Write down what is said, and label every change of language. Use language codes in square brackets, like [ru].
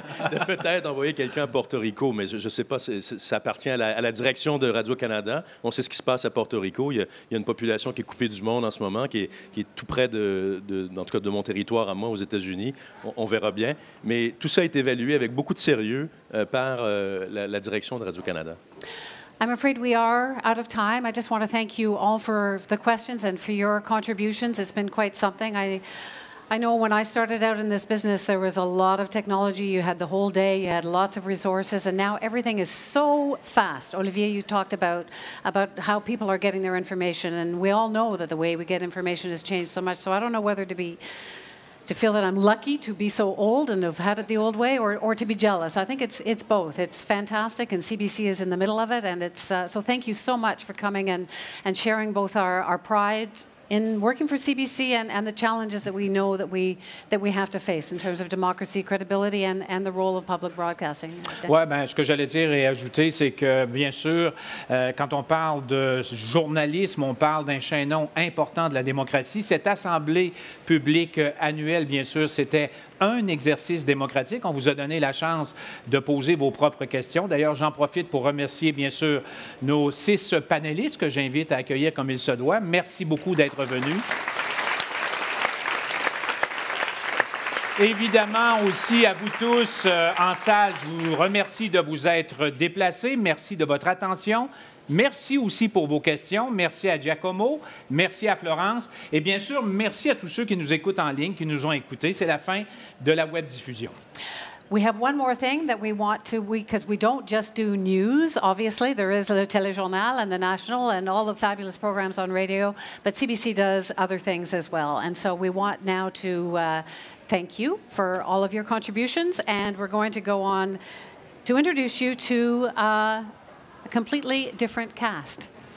[fr] De peut-être envoyer quelqu'un à Porto Rico, mais je ne sais pas, ça appartient à la direction de Radio-Canada. On sait ce qui se passe à Porto Rico. Il y a une population qui est coupée du monde en ce moment, qui est tout près en tout cas de mon territoire à moi, aux États-Unis. On verra bien. Mais tout ça est évalué avec beaucoup de sérieux par la direction de Radio-Canada. [en] I'm afraid we are out of time. I just want to thank you all for the questions and for your contributions. It's been quite something. I know when I started out in this business, there was a lot of technology. You had the whole day, you had lots of resources, and now everything is so fast. Olivier, you talked about how people are getting their information, and we all know that the way we get information has changed so much. So I don't know whether to feel that I'm lucky to be so old and have had it the old way, or to be jealous. I think it's both. It's fantastic, and CBC is in the middle of it, and it's so thank you so much for coming and sharing both our pride in working for CBC and the challenges that we know that we have to face in terms of democracy, credibility, and the role of public broadcasting. [fr] Oui, bien, ce que j'allais dire et ajouter, c'est que, bien sûr, quand on parle de journalisme, on parle d'un chaînon important de la démocratie. Cette assemblée publique annuelle, bien sûr, c'était un exercice démocratique. On vous a donné la chance de poser vos propres questions. D'ailleurs, j'en profite pour remercier, bien sûr, nos 6 panélistes que j'invite à accueillir comme il se doit. Merci beaucoup d'être venus. Évidemment, aussi à vous tous en salle, je vous remercie de vous être déplacés. Merci de votre attention. Merci aussi pour vos questions. Merci à Giacomo. Merci à Florence. Et bien sûr, merci à tous ceux qui nous écoutent en ligne, qui nous ont écoutés. C'est la fin de la web diffusion. [en] We have one more thing that we want to, because we don't just do news. Obviously, there is the Téléjournal and the National and all the fabulous programs on radio, but CBC does other things as well. And so we want now to thank you for all of your contributions, and we're going to go on to introduce you to a completely different cast.